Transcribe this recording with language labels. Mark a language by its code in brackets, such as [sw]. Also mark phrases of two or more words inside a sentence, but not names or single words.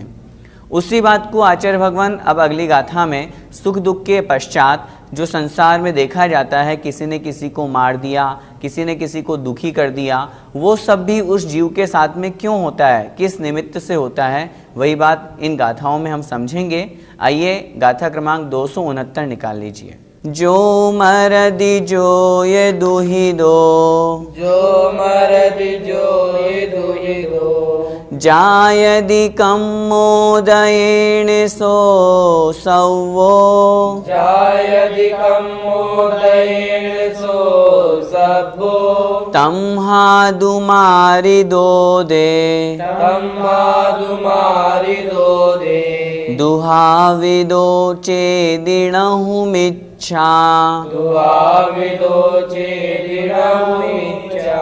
[hi] उसी बात को आचार्य भगवान अब अगली गाथा में सुख दुख के पश्चात जो संसार में देखा जाता है, किसी ने किसी को मार दिया, किसी ने किसी को दुखी कर दिया, वो सब भी उस जीव के साथ में क्यों होता है, किस निमित्त से होता है, वही बात इन गाथाओं में हम समझेंगे। आइए गाथा क्रमांक 269 निकाल लीजिए। [pra] जो मरदि जो ये दुहि दो, जो मरदि जो ये दुहि दो, जायदि कम्मोदयेन सो सवो, जायदि कम्मोदयेन सो सवो, तम्हादु मारि दो दे, तम्हादु मारि दो दे, दुहाविदो चेदिणहु मिच्छा, दुहाविदो चेदिणहु मिच्छा।